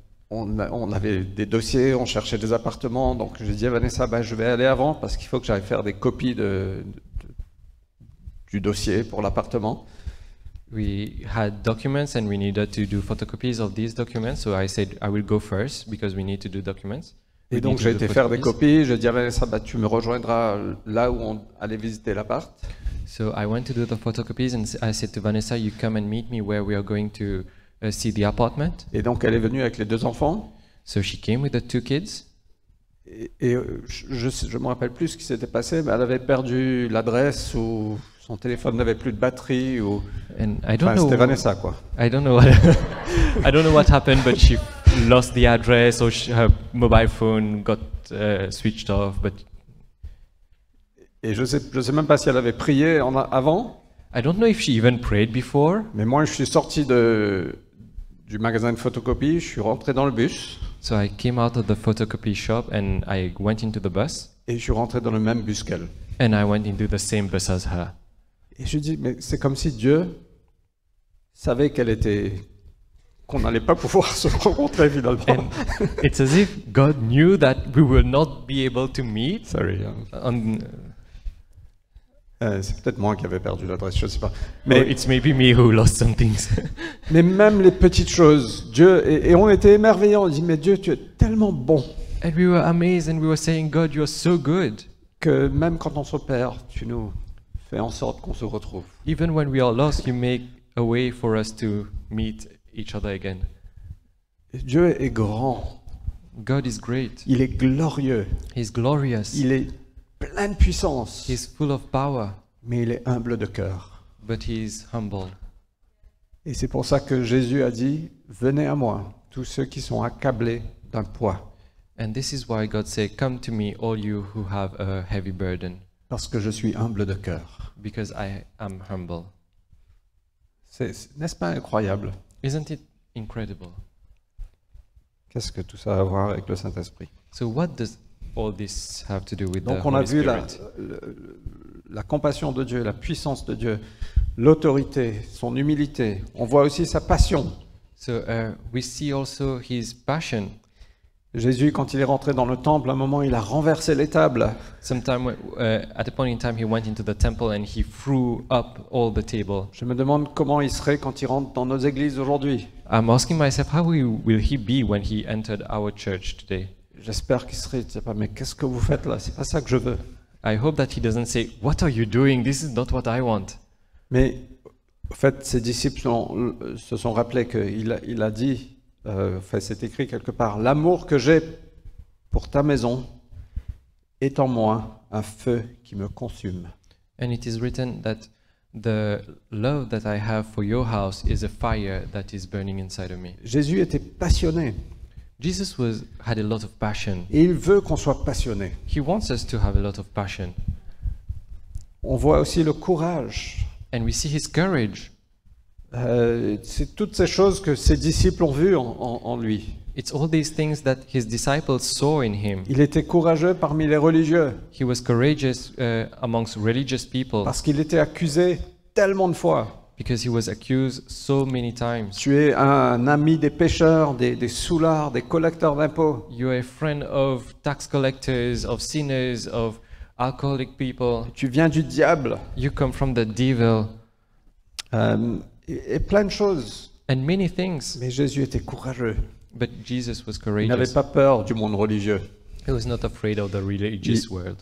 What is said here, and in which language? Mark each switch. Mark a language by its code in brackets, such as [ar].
[fr] on avait des dossiers, on cherchait des appartements. Donc j'ai dit à Vanessa, bah, je vais aller avant parce qu'il faut que j'aille faire des copies du dossier pour l'appartement. [en] we had documents and we needed to do photocopies of these documents. So I said I will go first because we need to do documents. We [fr] Et donc [en] need to [fr] j'ai [en] do [fr] été faire des [en] photocopies. [fr] copies. J'ai dit à Vanessa, bah, tu me rejoindras là où on allait visiter l'appart. [en] So I went to do the photocopies and I said to Vanessa, you come and meet me where we are going to see the apartment. [fr] Et donc elle est venue avec les deux enfants. [en] So she came with the two kids. [fr] Et je me rappelle plus ce qui s'était passé, mais elle avait perdu l'adresse ou son téléphone n'avait plus de batterie ou [en] And I don't [fr] enfin, [en] know. [fr] c'était Vanessa quoi. [en] I don't know what I don't know what happened, but she lost the address or her mobile phone got switched off. But [fr] Et je sais même pas si elle avait prié avant, [en] I don't know if she even prayed before. [fr] mais moi je suis sorti du magasin de photocopie, je suis rentré dans le bus [en] So I came out of the photocopy shop and I went into the bus [fr] et je suis rentré dans le même bus qu'elle. [en] and I went into the same bus as her. [fr] Et je dis mais c'est comme si Dieu savait qu'on n'allait pas pouvoir se rencontrer finalement. [en] And it's as if God knew that we will not be able to meet. Sorry. [fr] C'est peut-être moi qui avais perdu l'adresse, je sais pas. Mais Mais [en] it's maybe me who lost some things. [fr] Mais même les petites choses, Dieu, et on était émerveillés, on dit, mais Dieu, tu es tellement bon, [en] And we were amazed and we were saying, God, you are so good. [fr] que même quand on se perd, tu nous fais en sorte qu'on se retrouve. [en] Even when we are lost, you make a way for us to meet each other again. [fr] Et Dieu est grand, [en] God is great. [fr] il est glorieux, [en] He's glorious. [fr] il est plein de puissance, [en] He's full of power, [fr] mais il est humble de cœur. [en] but he's humble. [fr] Et c'est pour ça que Jésus a dit, venez à moi, tous ceux qui sont accablés d'un poids, [en] And this is why God said, "Come to me, all you who have a heavy burden, [fr] parce que je suis humble de cœur. [en] because I am humble." [fr] N'est-ce pas incroyable? [en] Isn't it incredible? [fr] Qu'est-ce que tout ça a à voir avec le Saint-Esprit? [en] So what does all this have to do with the [fr] Donc on a [en] Holy [fr] vu [en] Spirit? [fr] la compassion de Dieu, la puissance de Dieu, l'autorité, son humilité. On voit aussi sa passion. [en] So we see also his passion. [fr] Jésus, quand il est rentré dans le temple, à un moment, il a renversé les tables. [en] Sometime at a point in time, he went into the temple and he threw up all the table. [fr] Je me demande comment il serait quand il rentre dans nos églises aujourd'hui. [en] I'm asking myself, how will he be when he entered our church today? [fr] J'espère qu'il serait, je sais pas, mais qu'est-ce que vous faites là? C'est pas ça que je veux. [en] I hope that he doesn't say, "What are you doing? This is not what I want." [fr] Mais en fait, ses disciples se sont rappelés qu'il a dit, c'est écrit quelque part, l'amour que j'ai pour ta maison est en moi un feu qui me consume. [en] And it is written that the love that I have for your house is a fire that is burning inside of me. [fr] Jésus était passionné [en] Jesus had a lot of passion. [fr] et il veut qu'on soit passionné. [en] He wants us to have a lot of passion. [fr] On voit aussi le courage. [en] And we see his courage. [fr] C'est toutes ces choses que ses disciples ont vues en lui. [en] It's all these things that his disciples saw in him. [fr] Il était courageux parmi les religieux [en] He was courageous amongst religious people [fr] parce qu'il était accusé tellement de fois. [en] because he was accused so many times. [fr] Tu es un ami des pécheurs, des soulards, des collecteurs d'impôts. [en] You're a friend of tax collectors, of sinners, of alcoholic people. [fr] Tu viens du diable. [en] You come from the devil, [fr] Et plein de choses. [en] and many things. [fr] Mais Jésus était courageux. [en] But Jesus was [fr] Il n'avait [en] courageous. [fr] pas peur du monde religieux. [en] He was not afraid of the religious world.